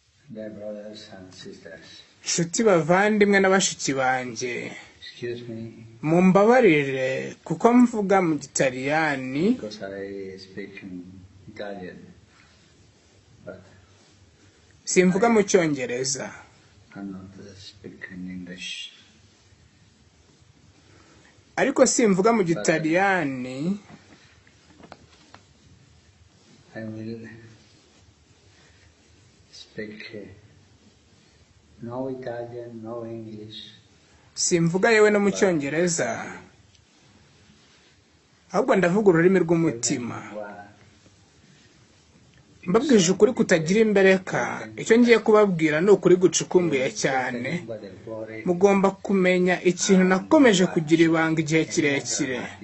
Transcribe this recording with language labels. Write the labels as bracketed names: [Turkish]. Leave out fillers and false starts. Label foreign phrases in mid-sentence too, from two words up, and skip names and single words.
[English] dear brothers and sisters. [Kinyarwanda] Nshuti bavandimwe n'abashiki banjye, [English] Excuse me [Kinyarwanda] mumbabarire kuko mvuga mu Gitaliyani, [English] because I speak in Italian, but [Kinyarwanda] simvuga mu Cyongereza. [English] I'm not speaking English. [Kinyarwanda] Ariko simvuga mu Gitaliyani, [English] I will speak no Italian, no English. [Kinyarwanda] simvuga yewe no mu Cyongereza, ahubwo ndavuga ururimi rw'umutima. Mbabwije ukuri kutagira imbereka, icyo ngiye kubabwira ni ukuri gucukumbuye cyane. Mugomba kumenya ikintu nakomeje kugira ibanga igihe kirekire.